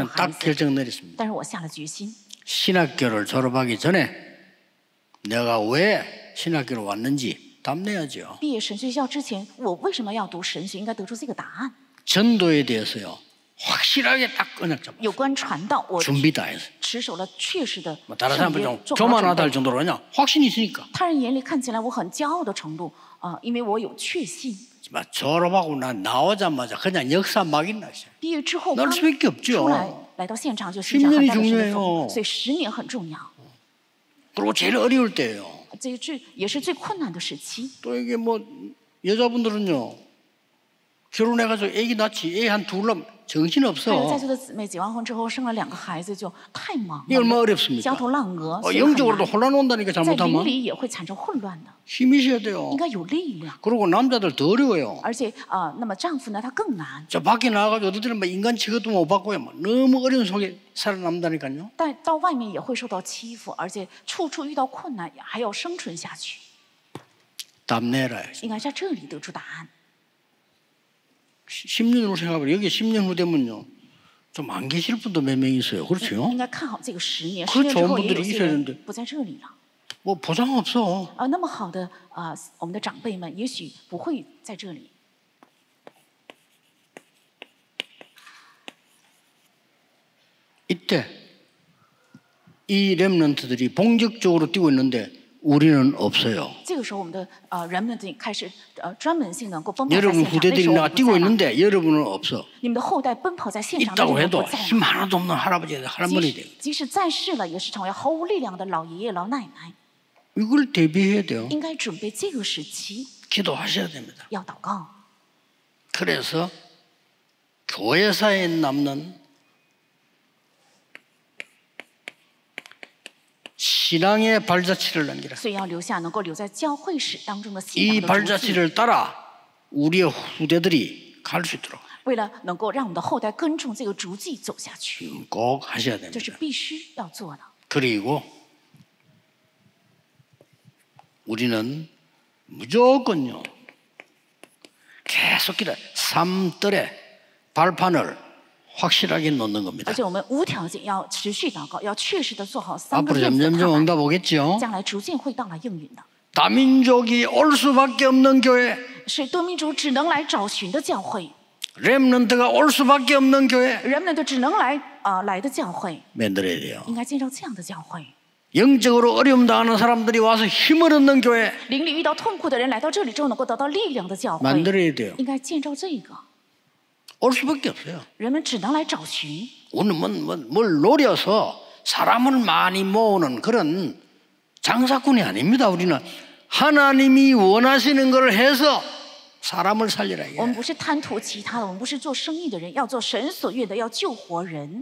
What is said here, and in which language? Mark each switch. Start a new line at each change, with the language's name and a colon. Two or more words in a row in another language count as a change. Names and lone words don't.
Korean: 저는
Chinese: 孩
Korean: 딱
Chinese: 子。
Korean: 결정 내렸습니다.
Chinese: 但是我下了决心，
Korean: 신학교를 졸업하기 전에 내가 왜 신학교를 왔는지 답 내야죠.
Chinese: 毕业神学校之前，我为什么要读神学？应该得出这个答案。
Korean: 전도에 대해서요. 확실하게 딱 언약 잡아.
Chinese: 有关传道，我
Korean: 준비 다 했어요.
Chinese: 持守了确实的
Korean: 뭐 다른
Chinese: 圣
Korean: 사람들
Chinese: 约，
Korean: 좀
Chinese: 做好准
Korean: 교만하다 할
Chinese: 备。
Korean: 정도로 그냥 확신이 있으니까.
Chinese: 他人眼里看起来我很骄傲的程度因为我有确信。
Korean: 막 졸업하고 난 나오자마자 그냥 역사 막 있나.
Chinese: 毕业之后
Korean: 날
Chinese: 刚
Korean: 수밖에 없죠.
Chinese: 出来，来到现场就寻找
Korean: 10
Chinese: 很
Korean: 년이
Chinese: 大的神的
Korean: 중요해요
Chinese: 风，所以10年很重要。
Korean: 그리고 제일 어려울 때예요.
Chinese: 这也是最困难的时期。
Korean: 또 이게 뭐 여자분들은요. 결혼해가지고 애기 낳지 애 한 둘 낳으면 정신
Chinese: 还有在
Korean: 없어.
Chinese: 座的姊妹结完婚之后生了2个孩子，就太忙
Korean: 이게 얼마나
Chinese: 了，
Korean: 어렵습니까?
Chinese: 焦头烂额，所以很
Korean: 영적으로도
Chinese: 难。
Korean: 혼란 온다니까
Chinese: 在灵
Korean: 잘못하면
Chinese: 里也会产生混乱的，
Korean: 힘이 있어야 돼요.
Chinese: 应该有力量。
Korean: 그리고 남자들 더 어려워요.
Chinese: 而且那么丈夫呢，他更难。
Korean: 저 밖에 나가가지고 어디들은 뭐 인간 취급도 못 받고요. 뭐 너무 어려운 속에 살아남다니까요.
Chinese: 但到外面也会受到欺负，而且处处遇到困难，还要生存下去。
Korean: 답 내라.
Chinese: 应该在这里得出答案。
Korean: 10년으로 생각해보면 여기 10년 후 되면요. 좀 안 계실 분도 몇 명 있어요. 그렇죠?
Chinese: 应该看好这个10年，10
Korean: 그
Chinese: 年之
Korean: 좋은
Chinese: 后也有
Korean: 분들이
Chinese: 些
Korean: 있어야
Chinese: 人
Korean: 되는데
Chinese: 不在这里了。
Korean: 뭐 보장 없어.
Chinese: 那么好的我们的长辈们也许不会在这里。
Korean: 이때 이 렘넌트들이 본격적으로 뛰고 있는데 우리는 없어요.
Chinese: 这个时候，我们的人们开始专门性能够奔跑在
Korean: 여러분
Chinese: 现场。那时
Korean: 후대들이
Chinese: 候我
Korean: 나가
Chinese: 们不
Korean: 뛰고
Chinese: 在了，
Korean: 있는데 여러분은 없어.
Chinese: 你们的后代奔跑在现场，但是
Korean: 있다고
Chinese: 你们
Korean: 해도
Chinese: 不在
Korean: 힘
Chinese: 了。
Korean: 하나도 없는 할아버지, 할머니 돼.
Chinese: 即使在世了，也是成为毫无力量的老爷爷老奶奶。
Korean: 이걸 대비해야 돼요.
Chinese: 应该准备这个时期，
Korean: 기도하셔야 됩니다.
Chinese: 要祷告。
Korean: 그래서 교회사에 남는 신앙의 발자취를 남기라.
Chinese: 所以要留下能够留在教会史当中的信
Korean: 이
Chinese: 仰的足迹，
Korean: 발자취를 따라 우리의 후대들이 갈 수 있도록
Chinese: 为了能够让我们的后代跟从这个足迹走下去，
Korean: 꼭 하셔야
Chinese: 这是
Korean: 됩니다.
Chinese: 必须要做的。
Korean: 그리고 우리는 무조건요. 계속 기도. 삶들의 발판을 확실하게 놓는
Chinese: 而
Korean: 겁니다.
Chinese: 且我们无条件要持续祷告，要确实的做好3个
Korean: 앞으로
Chinese: 月子的
Korean: 점점점
Chinese: 踏板，
Korean: 응답 오겠죠.
Chinese: 将来逐渐会到来应允的。
Korean: 다민족이 올 수밖에 없는 교회.
Chinese: 是多民族只能来找寻的教会，
Korean: 렘넌트가 올 수밖에 없는 교회
Chinese: 人们都只能来的教会，
Korean: 만들어야 돼요.
Chinese: 应该建造这样的教会。
Korean: 영적으로 어려움 당하는 사람들이 와서 힘을 얻는 교회
Chinese: 灵里遇到痛苦的人来到这里之后能够得到力量的教会，
Korean: 만들어야 돼요.
Chinese: 应该建造这个。
Korean: 올 수밖에 없어요.
Chinese: 人们只能来找寻，
Korean: 우리는 뭘 노려서 사람을 많이 모으는 그런 장사꾼이 아닙니다. 우리는 하나님이 원하시는 걸 해서 사람을 살리라.
Chinese: 我们不是贪图其他的，我们不是做生意的人，要做神所愿的，要救活人。